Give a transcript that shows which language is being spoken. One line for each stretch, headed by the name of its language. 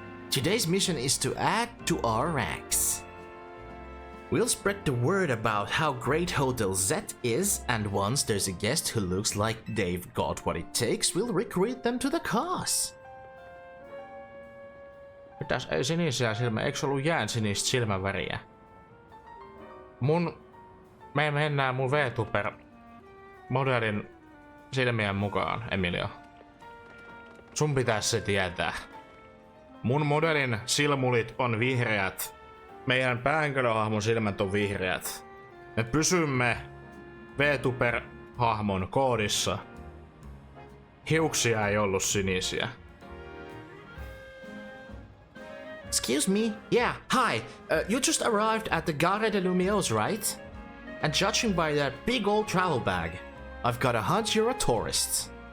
English: Today's mission is to add to our ranks. We'll spread the word about how great Hotel Z is, and once there's a guest who looks like they've got what it takes, we'll recruit them to the cause.
Finnish: Mitäs ei sinisiä silmä, eikö ollut jään sinistä silmäväriä? Me mennään mun VTuber modelin silmien mukaan, Emilia. Sun pitäis se tietää. Mun modelin silmulit on vihreät. Meidän päähenkilöhahmon silmät on vihreät. Me pysymme VTuber-hahmon koodissa. Hiuksia ei ollut sinisiä.
English: Excuse me? Yeah, hi. You just arrived at the Gare de Lumiose, right? And judging by that big old travel bag, I've got a hunch you're a tourist.